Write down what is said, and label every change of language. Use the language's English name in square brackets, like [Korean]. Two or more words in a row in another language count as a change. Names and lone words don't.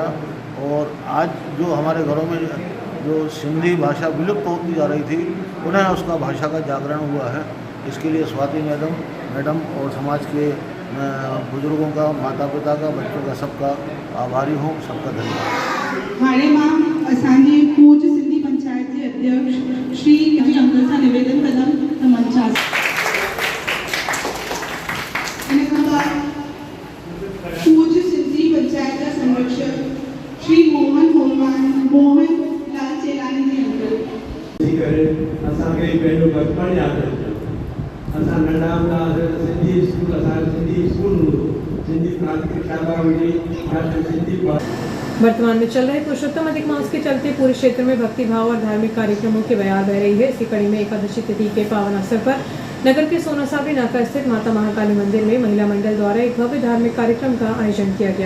[Hindi] और आज जो हमारे घरों में जो सिंधी भाषा विलुप्त होती जा रही थी, पुनः उसका भाषा का जागरण हुआ है। इसके लिए स्वाति मैडम और समाज के बुजुर्गों का, माता पिता का, बच्चों का, सबका आभारी हूँ। सबका धन्यवाद। [Sindhi] हाणे मां असांजी पूज्य सिंधी पंचायत के अध्यक्ष श्री अंकल सां निवेदन कंदमि त मंचास पूज्य सिंधी पंचायत का संरक्षक श्री मोहन लाल चेलानी जी अंकल असांखे पंहिंजो बचपन यादि अचे। असां नंढा हूंदा हुआसीं, सिंधी स्कूल, असांजो सिंधी स्कूल हूंदो, सिंधी प्राथमिक शाला हुई, सिंधी। [Hindi] वर्तमान में चल रहे पुरुषोत्तम अधिक मास के चलते पूरे क्षेत्र में भक्ति भाव और धार्मिक कार्यक्रमों की बयार बह रही है। इसी कड़ी में एकादशी तिथि के पावन अवसर पर नगर के सोना सावरी नाका स्थित माता महाकाली मंदिर में महिला मंडल द्वारा एक भव्य धार्मिक कार्यक्रम का आयोजन किया गया।